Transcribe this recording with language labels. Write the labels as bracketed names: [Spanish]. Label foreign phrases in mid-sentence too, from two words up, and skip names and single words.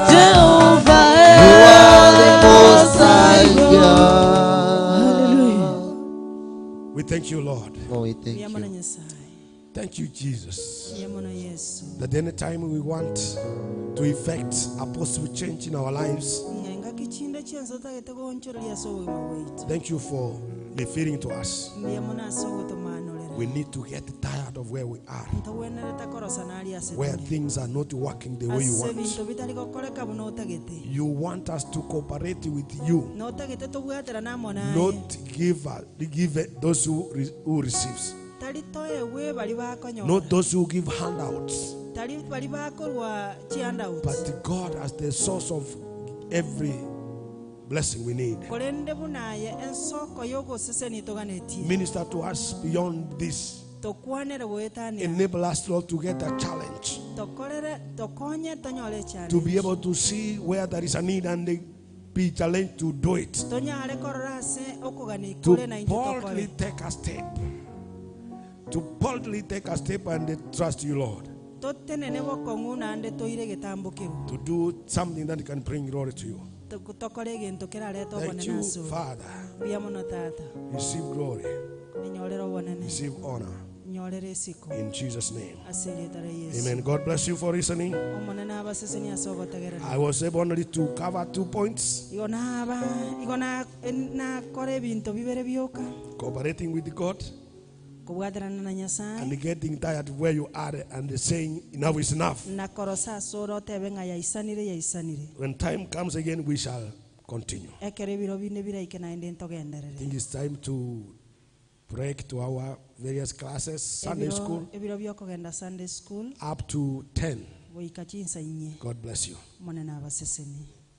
[English] Jehovah, you are the most high God. Hallelujah. We thank you, Lord. Oh, we thank [Gusii] Yamana [English] you. [Gusii] Nyasaye. [English] Thank you, Jesus. [Gusii] Yamana Yesu. [English] That anytime we want to effect a positive change in our lives, [Gusii] Ngenga kichinde chenzo tagete gonchoro lyaso wima weitu. [English] thank you for referring to us. [Gusii] Yamana sogo to manolera. [English] We need to get tired of where we are, [Gusii] Ntawenere takorosa nali ase. [English] where things are not working the way you want. [Gusii] Bintu bitali kokoleka buno tagete. [English] You want us to cooperate with you, [Gusii] No tagete to bwatera namona. [English] not give those who receives, [Gusii] Tali toye we bali bakonyo. [English] not those who give handouts, [Gusii] Tali bali bakolwa chianda. [English] but God as the source of every blessing we need. [Gusii] Kolende bunaye ensoko yoko seseni toganetie. [English] Minister to us beyond this. [Gusii] Tokwanere wetani. [English] Enable us, Lord, to get a challenge, [Gusii] Tokolere tokonye tonyole challenge. [English] to be able to see where there is a need and be challenged to do it, [Gusii] Tonyale korase okugani to kule na [English] boldly [Gusii] intokole. [English] take a step, to boldly take a step and trust you, Lord, [Gusii] Totenene bokonguna ande toire getambukiru. [English] to do something that can bring glory to you. [Gusii] Tokole gento kerale to [English] Thank you, [Gusii] bonenaso. [English] Father. [Gusii] Biamono tata. [English] Receive glory, [Gusii] Ninyolero bonene. [English] receive honor [Gusii] Nyolere siko. [English] in Jesus' name. [Gusii] Asili tare Yesu. [English] Amen. God bless you for listening. [Gusii] Omonena abaseseni asogo tegerera. [English] I was able only to cover 2 points: [Gusii] Igona na kore binto bibere bioka. [English] cooperating with God [Gusii] Kubwaterana na Nyasaye. [English] and getting tired of where you are and saying enough is enough. [Gusii] Na korosa soro tebenga ya isanire. [English] When time comes again, we shall continue. [Gusii] Ekere biro bine bira ikena ende [English] I [Gusii] ntogenderere. [English] think it's time to break to our various classes, Sunday school, [Gusii] Ebiro byokogenda [English] Sunday school. up to 10. [Gusii] Boika chinsa inye. [English] God bless you. [Gusii] Monena abaseseni.